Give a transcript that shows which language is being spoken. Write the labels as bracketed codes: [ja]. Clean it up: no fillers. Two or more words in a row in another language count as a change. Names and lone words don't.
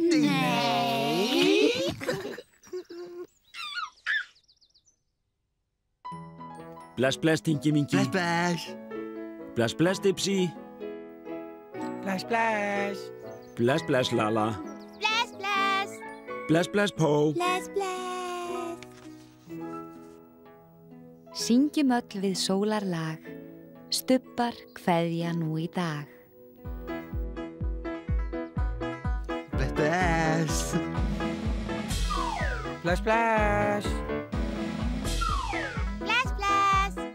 [is] Bless, bless, Tinky Winky. Bless, bless. Bless, bless, Dipsy. [en] Splash, splash. [is] Bless, bless, Lala. Bless, bless. Bless, bless, Po. Bless, bless. Syngjum öll við sólarlag, stubbar kveðja nú í dag. Bless, bless. [en] Splash, splash. [is] Bless, bless.